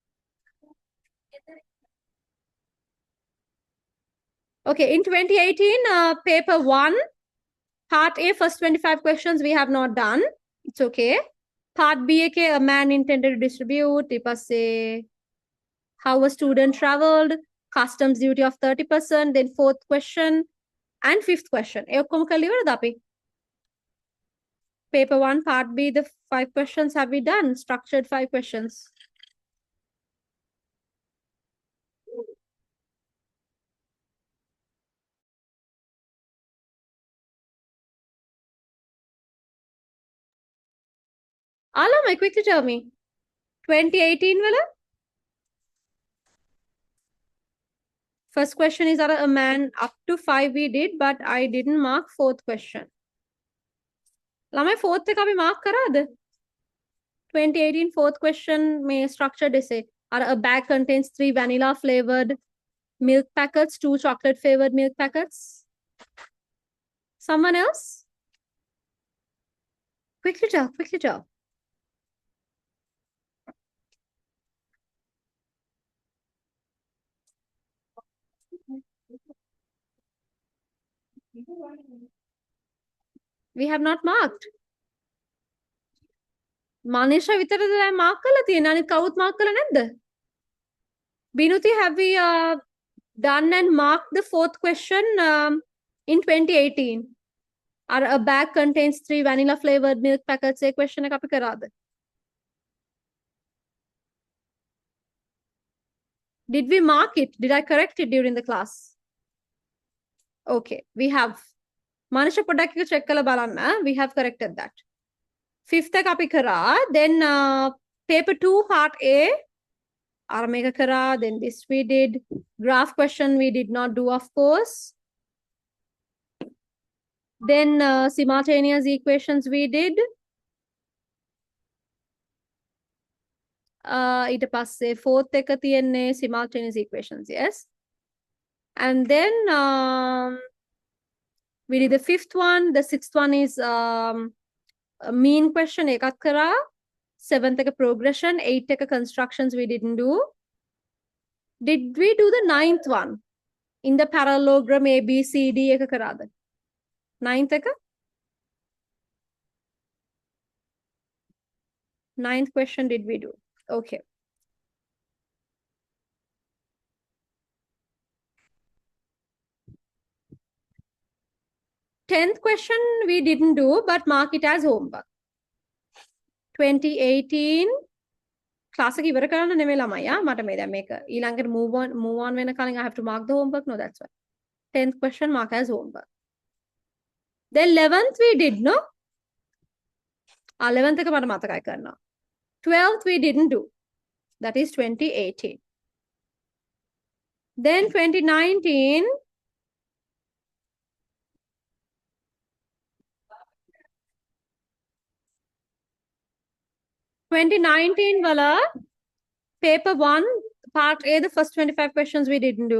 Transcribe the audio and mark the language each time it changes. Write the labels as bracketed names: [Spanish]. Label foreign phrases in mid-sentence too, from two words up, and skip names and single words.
[English] Okay, in 2018, paper 1, part A, first 25 questions we have not done. It's okay. Part B, a man intended to distribute. ඊපස්සේ How a student traveled, customs duty of 30%, then fourth question and fifth question. [Sinhala] ඒ ඔක්කොම කරලා ඉවරද අපි? [English] Paper 1 part B, the 5 questions have we done? Structured 5 questions. Alama, quickly tell me. [Sinhala] 2018 wala? [English] First question is a man up to 5 we did, but I didn't mark fourth question. [Sinhala] Lamai fourth එක අපි mark කරාද? [English] 2018 fourth question may structured essay. A bag contains 3 vanilla flavored milk packets, 2 chocolate flavored milk packets. Someone else? Quickly tell, quickly tell. We have not marked. [Sinhala] Manisha විතරද දැන් mark කරලා තියෙන්නේ. අනිත් කවුරුත් mark කරලා නැද්ද? [English] Binuti, have we done and marked the fourth question in 2018? A bag contains 3 vanilla flavored milk packets. A question [Sinhala] එක අපි කරාද? [English] Did we mark it? Did I correct it during the class? Okay, we have. Manisha [Sinhala] පොඩ්ඩක් එක check කරලා බලන්න. [English] We have corrected that. Fifth එක අපි කරා. Then paper 2 part A. [Sinhala] අර මේක කරා. [English] Then this we did. Graph question we did not do, of course. Then simultaneous equations we did. ඊට පස්සේ fourth එක තියෙන්නේ simultaneous equations, yes. And then we did the fifth one. The sixth one is a mean question [Sinhala] එකක් කරා. [English] Seventh එක progression. Eighth එක constructions we didn't do. Did we do the ninth one? In the parallelogram A, [Sinhala] B, C, D එක කරාද? Ninth එක? [English] Ninth question did we do? Okay. Tenth question we didn't do, but mark it as homework. [Sinhala] 2018 class එක ඉවර කරන්න නෙමෙයි ළමයි. මට මේ දැන් මේක ඊළඟට [English] move on [Sinhala] වෙන කලින් [English] I have to mark the homework. No, that's why. 10th question mark as homework. Then 11th we did, no? 11th [Sinhala] එක මට මතකයි කරනවා. [English] 12th we didn't do. That is 2018. Then 2019 wala paper 1 part A, the first 25 questions we didn't do.